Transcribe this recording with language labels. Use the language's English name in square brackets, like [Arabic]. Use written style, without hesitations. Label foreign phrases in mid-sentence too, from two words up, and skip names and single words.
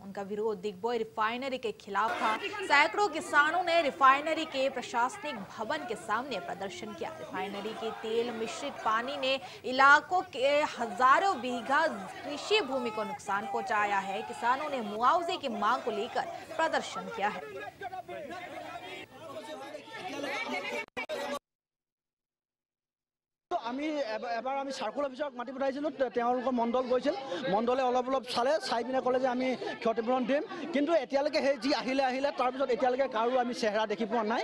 [Hindi] उनका विरोध दिग्बोई रिफाइनरी के खिलाफ था। सैकड़ों किसानों ने रिफाइनरी के प्रशासनिक भवन के सामने प्रदर्शन किया। रिफाइनरी के तेल मिश्रित पानी ने इलाकों के हजारों बीघा कृषि भूमि को नुकसान पहुंचाया है। किसानों ने मुआवजे की मांग को लेकर प्रदर्शन किया है। [Assamese] আমি এবাৰ আমি [English] circle office [Assamese] মাতি পঠাইছিলোঁ। তেওঁলোকৰ মণ্ডল গৈছিল, মণ্ডলে অলপ চালে, চাই পিনে ক'লে যে আমি ক্ষতিপূৰণ দিম। কিন্তু এতিয়ালৈকে সেই যি আহিলে তাৰপিছত এতিয়ালৈকে কাৰো আমি চেহেৰা দেখি পোৱা নাই।